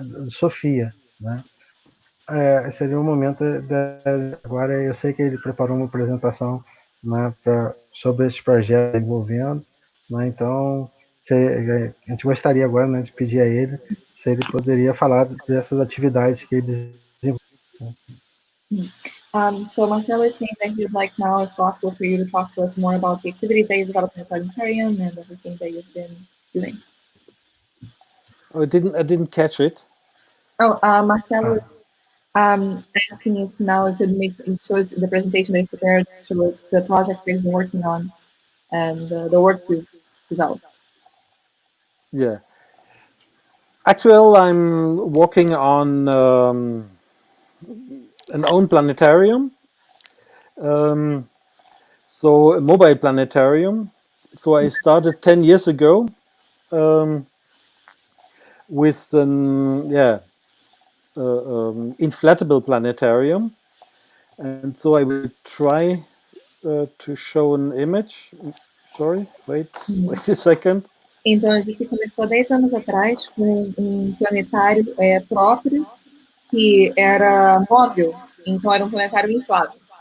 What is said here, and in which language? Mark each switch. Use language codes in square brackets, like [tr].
[pt] Sofia, né? Seria o momento agora eu sei que ele preparou uma apresentação, né, sobre esse projeto envolvendo, né, então a gente gostaria agora, né, de pedir a ele se ele poderia falar dessas atividades que ele desenvolveu. [en] So Marcelo is saying that he would like now, if possible, for you to talk to us more about the activities that you've developed in the planetarium and everything that you've been doing. Oh, I didn't catch it. Oh, Marcelo, asking if now you could show us the presentation that you prepared, show us the projects that you've been working on and the work you've developed. Yeah. Actually, I'm working on an own planetarium. So a mobile planetarium. So I started 10 years ago with an inflatable planetarium, and so I will try to show an image. Sorry, wait a second. [pt] Então, a gente começou há 10 anos atrás com um planetário próprio, que era móvel, então era um planetário inflável.